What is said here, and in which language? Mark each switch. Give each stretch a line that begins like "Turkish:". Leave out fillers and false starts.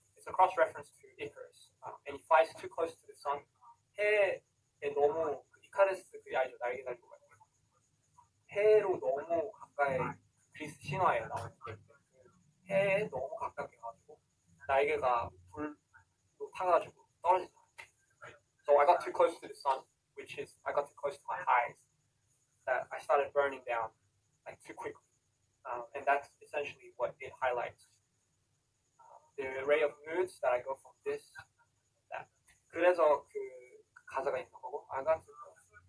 English: It's a cross reference to Icarus, and he flies too close to the sun.
Korean: 해에 너무 이카루스 그 알죠 날개 달고 가요. 해로 너무 가까이 그리스 신화에 나오는 게 해에 너무 가깝게 가지고 날개가 불로 타가지고 떨어지잖아요.
English: So I got too close to the sun, which is I got too close to my eyes, that I started burning down like too quickly, and that's essentially what it highlights. The array of moods that I go from this, that.
Korean: 그래서 그 가사가 있는 거고
English: I got too close.